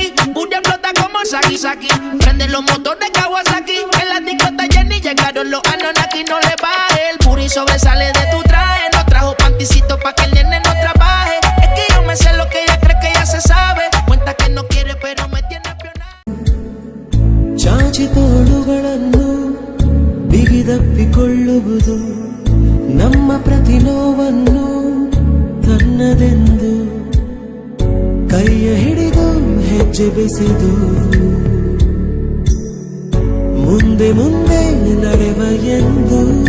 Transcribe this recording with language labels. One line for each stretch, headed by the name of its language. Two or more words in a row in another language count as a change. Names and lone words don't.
Spanish: Booty explota como Saki Saki. Prende los motores Kawasaki. En la disco está llena y llegaron los Anunnaki. No le baje, el puri sobresale de tu traje. No trajo panticito pa' que el nene no trabaje. Es que yo me sé lo que ella cree que ya se sabe. Cuenta que no quiere pero me tiene espionado.
Kannada: ಚಾಚಿ ತೋಳುಗಳನ್ನು ಬಿಗಿದಪ್ಪಿಕೊಳ್ಳುವುದು, ನಮ್ಮ ಪ್ರತಿ ನೋವನ್ನು ತನ್ನದೆಂದು ಕೈಯ ಹಿಡಿದು ಹೆಜ್ಜೆ ಬೆಸೆದು ಮುಂದೆ ಮುಂದೆ ನಡೆವ ಎಂದು.